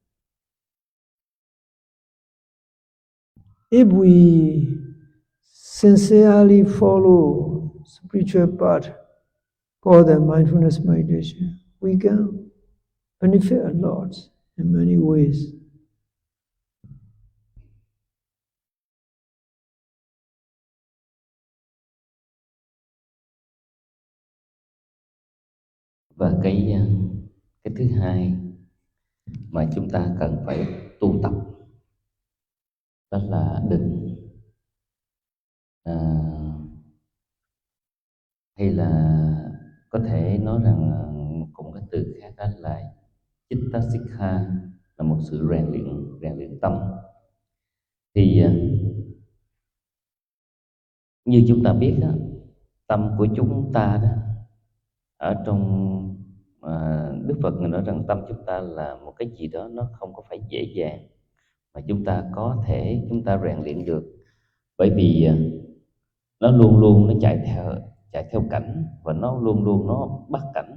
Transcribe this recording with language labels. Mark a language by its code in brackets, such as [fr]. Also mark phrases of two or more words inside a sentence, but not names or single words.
[en] If we sincerely follow spiritual path called the mindfulness meditation, we can benefit a lot in many ways. [vi] Và cái thứ hai mà chúng ta cần phải tu tập đó là định, hay là có thể nói rằng cùng cái từ khác đó là [pi] chitta sikha, [vi] là một sự rèn luyện tâm. Thì như chúng ta biết đó, tâm của chúng ta đó, ở trong Đức Phật người nói rằng tâm chúng ta là một cái gì đó nó không có phải dễ dàng mà chúng ta có thể rèn luyện được, bởi vì nó luôn luôn nó chạy theo cảnh, và nó luôn luôn nó bắt cảnh.